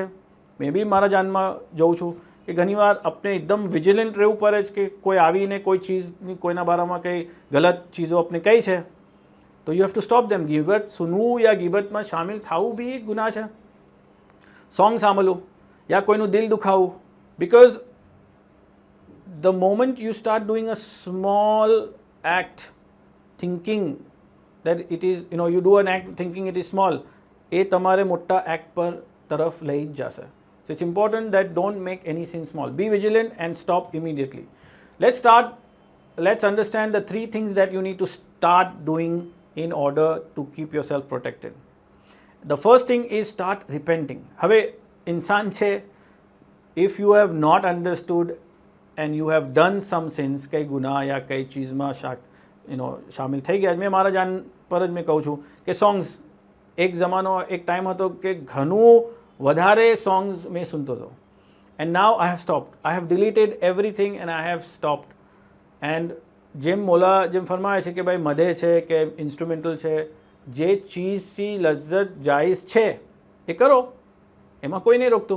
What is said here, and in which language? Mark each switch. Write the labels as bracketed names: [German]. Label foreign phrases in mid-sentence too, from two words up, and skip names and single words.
[Gujarati] મેં બી મારા જાનમાં જોઉં છું કે ઘણીવાર આપણે એકદમ વિજિલન્ટ રહેવું પડે છે કે કોઈ આવીને કોઈ ચીજની કોઈના બારામાં કંઈ ગલત ચીજો આપણે કહી છે તો [English] you have to stop them. [Gujarati] ગીબત સુનવું યા ગીબતમાં સામેલ થવું બી એક ગુના છે. સોંગ સાંભળવું યા કોઈનું દિલ દુખાવવું, [English] બિકોઝ the moment you start doing a small act thinking that it is, you do an act thinking it is small, [Gujarati] એ તમારે મોટા એક્ટ પર તરફ લઈ જ જશે. [English] So it's important that don't make any sin small. Be vigilant and stop immediately. Let's understand the 3 things that you need to start doing in order to keep yourself protected. The first thing is start repenting. [Gujarati] હવે ઇન્સાન છે, [English] if you have not understood and you have done some sins, [Gujarati] કંઈ ગુના યા કંઈ ચીઝમાં શામિલ થઈ ગયા. મેં મારા જાન પર જ મેં કહું છું કે સોંગ્સ, એક જમાનો એક ટાઈમ હતો કે ઘણું વધારે સોંગ્સ મેં સુનતો હતો. [English] And now I have stopped, I have deleted everything and I have stopped. [Gujarati] એન્ડ જેમ મોલા જેમ ફરમાવે છે કે ભાઈ મધે છે કે ઇન્સ્ટ્રુમેન્ટલ છે, જે ચીઝથી લજ્જત જાયઝ છે એ કરો, એમાં કોઈ નહીં રોકતું.